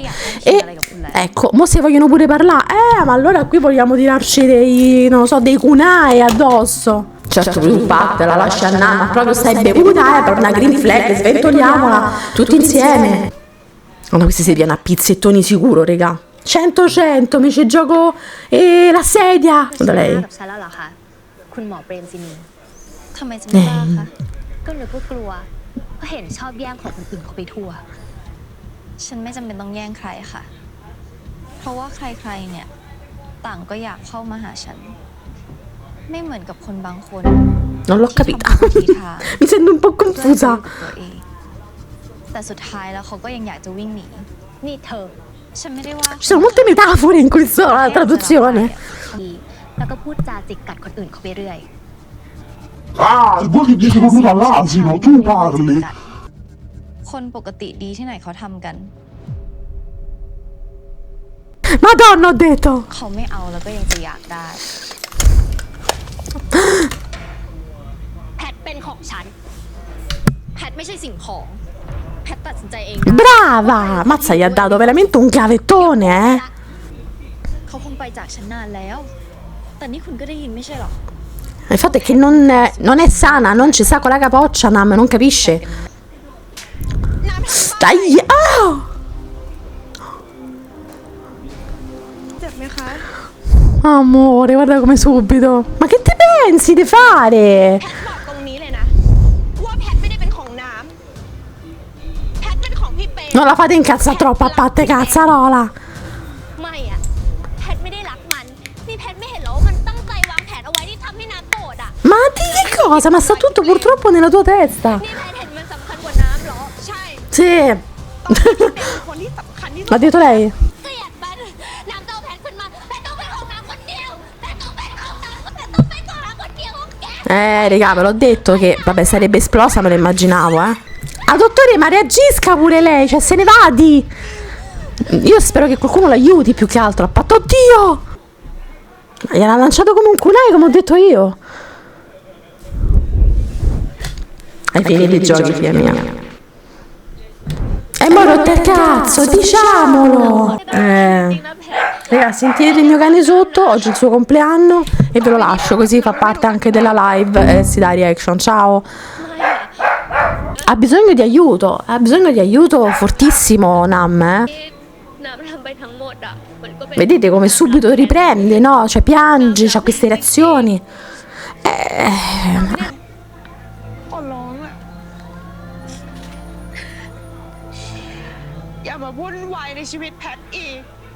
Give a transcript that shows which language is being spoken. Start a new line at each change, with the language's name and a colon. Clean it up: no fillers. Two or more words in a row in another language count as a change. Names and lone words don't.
Italian: E ecco, mo se vogliono pure parlare, ma allora qui vogliamo tirarci dei, non lo so, dei kunai addosso. Certo, tu Pat la lasci a Nam, proprio stai bevuta, per una
English: green flag,
Italian: sventoliamola tutti insieme. Oh, ma questi si piano a pizzettoni sicuro, raga. 100 mi ci gioco la sedia. Da lei.
Thai: กับฉันแล้วเหรอคะคุณหมอเปรมซินีทำไมจะไม่กล้าคะก็นึกว่ากลัวเพราะเห็นชอบแย่งของคนอื่นเขาไปทั่ว ฉันไม่จำเป็นต้องแย่งใครค่ะ เพราะว่าใครๆเนี่ยต่างก็อยากเข้ามาหาฉัน ไม่เหมือนกับคนบางคน
Italian: Non l'ho capita.
Thai: ที่ทำทุกวิถีทาง
Italian: Mi sento un po'
Thai: เพื่อให้
Italian: confusa.
Thai: อยู่กับตัวเองแต่สุดท้ายแล้วเขาก็ยังอยากจะวิ่งหนี นี่เธอ ฉันไม่ได้ว่า
Italian: Ci sono molte metafore in questa traduzione.
Thai: ดีแล้วก็พูดจาจิกกัดคนอื่นเขาไปเรื่อย
Italian: Ah, voi che dice proprio all'asino, tu parli.
Thai: คนปกติดีที่ไหนเขาทำกัน
Italian: Madonna, ho detto.
Thai: เขาไม่เอาแล้วก็ยังจะอยากได้ แพทเป็นของฉัน แพทไม่ใช่สิ่งของ แพทตัดสินใจเอง
Italian: Brava! Mazza, gli ha dato veramente un gavettone,
Thai: เขาคงไปจากฉันนานแล้ว แต่นี่คุณก็ได้ยินไม่ใช่หรอ
Italian: Il fatto è che non è sana, non ci sa con la capoccia, Nam, non capisce. Dai! Ah!
Thai: เจ็บไหมคะ
Italian: Amore, guarda come subito. Ma che ti pensi di fare?
Thai: แพทบอกตรงนี้เลยนะ ว่าแพทไม่ได้เป็นของน้ำแพทเป็นของพี่เปย์
Italian: Non la fate incazzare troppo a parte cazzarola.
Thai: ไม่อะแพทไม่ได้รักมัน นี่แพทไม่เห็นหรอว่ามันตั้งใจวางแผนเอาไว้ที่ทำให้น้ำโกรธอะ
Italian: Ma di che cosa? Ma sta tutto purtroppo nella tua testa.
Thai: นี่แพทเห็นมันสำคัญกว่าน้ำเหรอ ใช่
Italian: Sì.
Thai: คนที่สำคัญที่สุด
Italian: L'ha detto lei?
Thai: เกลียดมันน้ำจะเอาแพทขึ้นมาแพทต้องเป็นของน้ำคนเดียวแพทต้องเป็นของน้ำแพทต้องเป็นของน้ำคนเดียวของแก
Italian: Raga, ve l'ho detto che, vabbè, sarebbe esplosa, me lo immaginavo, Ah, dottore, ma reagisca pure lei, cioè se ne vadi. Io spero che qualcuno l'aiuti più che altro. Ha fatto, oddio! Ma gliel'ha lanciato come un kunai, come ho detto io. Hai finito i giochi, figlia mia. E mo' rotte il cazzo, diciamolo! Raga, sentite il mio cane sotto, oggi è il suo compleanno e ve lo lascio così fa parte anche della live e si dà reaction. Ciao! Ha bisogno di aiuto fortissimo Nam,
Thai: น้ำทำไปทั้งหมดอะมันก็เป็น
Italian: Vedete come subito riprende, no? Cioè piange, c'ha queste reazioni.
Thai: ขอร้องอะอย่ามาวุ่นวายในชีวิตแพทอีก